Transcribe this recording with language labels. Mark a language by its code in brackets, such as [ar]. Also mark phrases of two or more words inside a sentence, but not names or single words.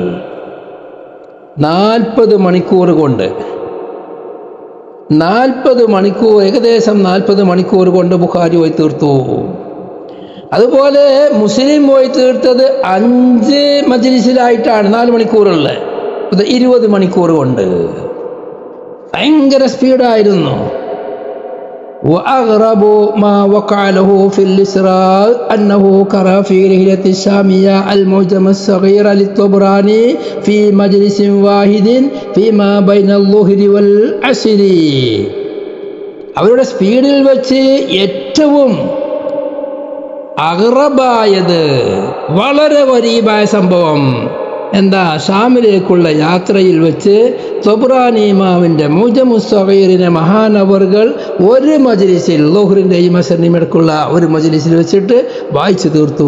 [ml] 40 മണിക്കൂർ കൊണ്ട് 40 മണിക്കൂർ, ഏകദേശം 40 മണിക്കൂർ കൊണ്ട് ബുഖാരി പോയി തീർത്തു. അതുപോലെ മുസ്ലിം പോയി തീർത്തത് 5 മജ്ലിസിലായിട്ടാണ് 4 മണിക്കൂറുള്ള 20 മണിക്കൂർ കൊണ്ട്. ഭയങ്കര സ്പീഡായിരുന്നു. [ar] وأغرب ما وقع له في الإسراء أنه قرأ في رحلة الشامية المعجم الصغير للطبراني في مجلس واحد فيما بين الظهر والعصر. [ml] അവരുടെ സ്പീഡിൽ വെച്ച് ഏറ്റവും അഗ്റബായത്, വളരെ ഗരീബായ സംഭവം എന്താ? ഷാമിലേക്കുള്ള യാത്രയിൽ വെച്ച് തൊബ്രാനി ഇമാമിന്റെ മുഅ്ജമുസ് സഗീറിനെ മഹാനവറുകൾ ഒരു മജ്ലിസിൽ, ളുഹ്റിന്റെയും അസ്റിന്റെയും ഇടയ്ക്കുള്ള ഒരു മജ്ലിസിൽ വെച്ചിട്ട് വായിച്ചു തീർത്തു.